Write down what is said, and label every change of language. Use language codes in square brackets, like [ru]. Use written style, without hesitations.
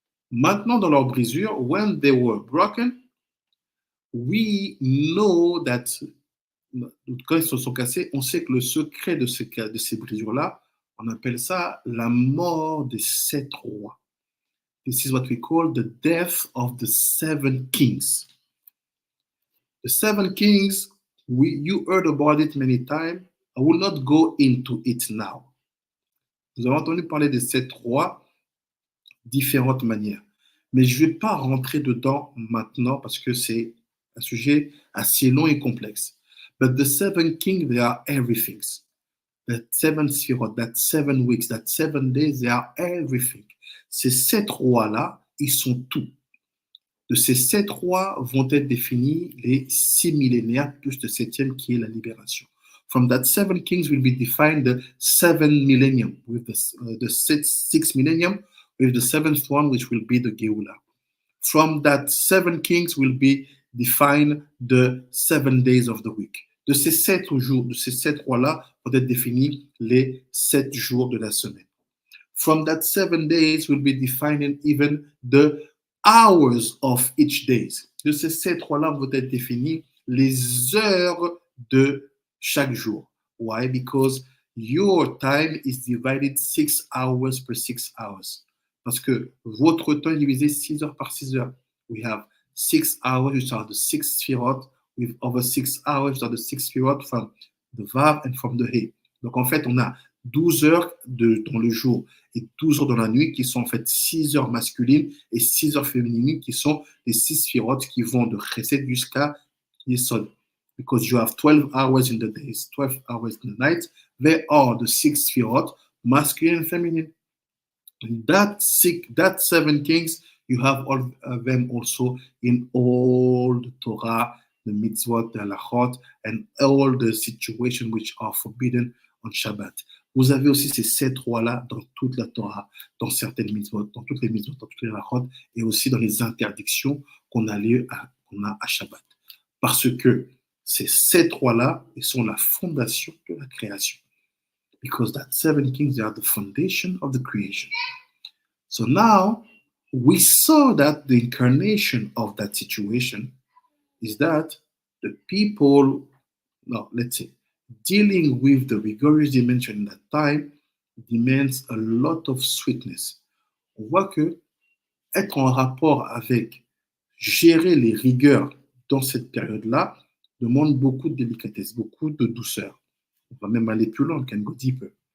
[fr] Maintenant, dans leur brisure, [en] when they were broken, [fr] we know that, quand ils se sont cassés, on sait que le secret de ces brisures-là, on appelle ça la mort des 7 rois. [en] This is what we call the death of the 7 kings. The 7 kings, you heard about it many times. I will not go into it now. [fr] Nous avons entendu parler des 7 rois différentes manières. Mais je ne vais pas rentrer dedans maintenant parce que c'est un sujet assez long et complexe. [en] But the 7 kings, they are everything. The 7 Sefirot, that 7 weeks, that 7 days, they are everything. [fr] Ces 7 rois-là, ils sont tout. De ces 7 rois vont être définis les 6 millénaires plus le 7e qui est la libération. [en] From that 7 kings will be defined the 7 millennium, with the 6 millennium, with the 7th one, which will be the Geula. From that 7 kings will be define the 7 days of the week. [fr] De ces 7 jours, de ces 7 rois-là, vont être définis les 7 jours de la semaine. [en] From that 7 days will be defining even the hours of each day. [fr] De ces 7 rois-là vont être définis les heures de chaque jour. [en] Why? Because your time is divided 6 hours per 6 hours. [fr] Parce que votre temps est divisé 6 heures par 6 heures. [en] We have 6 hours, which are the 6 Sefirat, with over 6 hours, which are the 6 Sefirat from the Vav and from the He. [fr] Donc en fait, on a 12 heures dans le jour et 12 heures dans la nuit qui sont en fait 6 heures masculines et 6 heures féminines qui sont les 6 Sefirat qui vont de Chesed jusqu'à Yesod. [en] Because you have 12 hours in the days, 12 hours in the night, they are the 6 Sefirat, masculine and feminine. That 7 kings, you have all of them also in all the Torah, the mitzvot, the halachot, and all the situations which are forbidden on Shabbat. [fr] Vous avez aussi ces 7 rois-là dans toute la Torah, dans certaines mitzvot, dans toutes les mitzvot, dans toutes les halachot, et aussi dans les interdictions qu'on a à Shabbat. Parce que ces 7 rois-là, ils sont la fondation de la création. [en] Because that 7 kings, they are the foundation of the creation. So now, we saw that the incarnation of that situation is that the people, let's say, dealing with the rigorous dimension in that time demands a lot of sweetness. [fr] On voit que être en rapport avec gérer les rigueurs dans cette période-là demande beaucoup de délicatesse, beaucoup de douceur. On va même aller plus loin, [en] can go deeper.